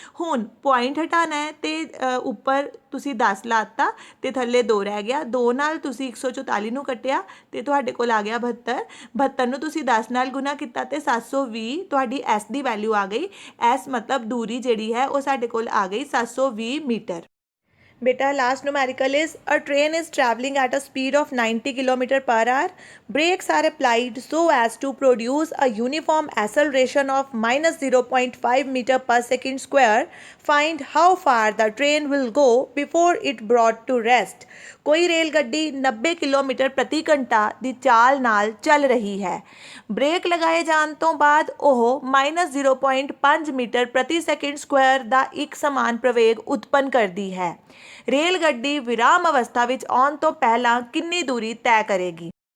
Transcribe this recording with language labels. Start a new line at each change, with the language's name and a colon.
Punjabi: ਹੁਣ ਪੁਆਇੰਟ ਹਟਾਉਣਾ ਹੈ, ਅਤੇ ਉੱਪਰ ਤੁਸੀਂ 10 ਲਾਤਾ ਅਤੇ ਥੱਲੇ 2 ਰਹਿ ਗਿਆ। 2 ਨਾਲ ਤੁਸੀਂ 144 ਨੂੰ ਕੱਟਿਆ ਅਤੇ ਤੁਹਾਡੇ ਕੋਲ ਆ ਗਿਆ 72। 72 ਨੂੰ ਤੁਸੀਂ 10 ਨਾਲ ਗੁਣਾ ਕੀਤਾ ਅਤੇ 720 ਤੁਹਾਡੀ S ਦੀ ਵੈਲਿਊ ਆ ਗਈ। S ਮਤਲਬ ਦੂਰੀ ਜਿਹੜੀ ਹੈ ਉਹ ਸਾਡੇ ਕੋਲ ਆ ਗਈ 720 metre.
English: Beta, last numerical is a train is traveling at a speed of 90 km/h. Brakes are applied so as to produce a uniform acceleration of -0.5 meter per second square. Find how far the train will go before it brought to rest.
Punjabi: ਕੋਈ rail ਗੱਡੀ 90 kilometre ਪ੍ਰਤੀ ਘੰਟਾ ਦੀ ਚਾਲ ਨਾਲ ਚੱਲ ਰਹੀ ਹੈ। Break ਲਗਾਏ ਜਾਣ ਤੋਂ ਬਾਅਦ ਉਹ -0.5 ਮੀਟਰ ਪ੍ਰਤੀ ਸੈਕਿੰਡ ਸਕੁਆਇਰ ਦਾ ਇੱਕ ਸਮਾਨ ਪ੍ਰਵੇਗ ਉਤਪੰਨ ਕਰਦੀ ਹੈ। ਰੇਲ ਗੱਡੀ ਵਿਰਾਮ ਅਵਸਥਾ ਵਿੱਚ ਆਉਣ ਤੋਂ ਪਹਿਲਾਂ ਕਿੰਨੀ ਦੂਰੀ ਤੈਅ ਕਰੇਗੀ?